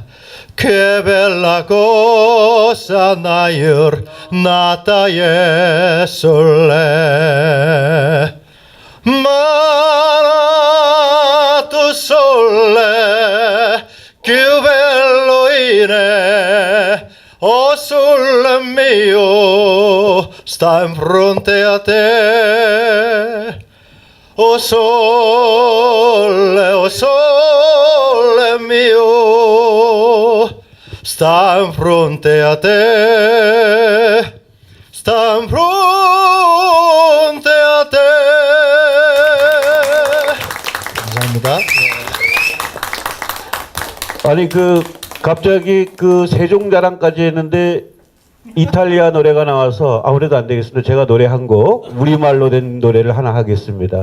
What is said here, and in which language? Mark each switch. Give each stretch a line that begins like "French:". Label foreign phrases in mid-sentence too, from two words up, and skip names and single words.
Italian: Che bella cosa una giornata e sole, ma tu sole, che bello è, oh sole mio, sta in fronte a te. Oh sole mio, sta in fronte a te, sta in fronte a te.
Korean: 감사합니다. 아니 그 갑자기 그 세종자랑까지 했는데 이탈리아 노래가 나와서 아무래도 안 되겠습니다. 제가 노래 한 곡 우리말로 된 노래를 하나 하겠습니다.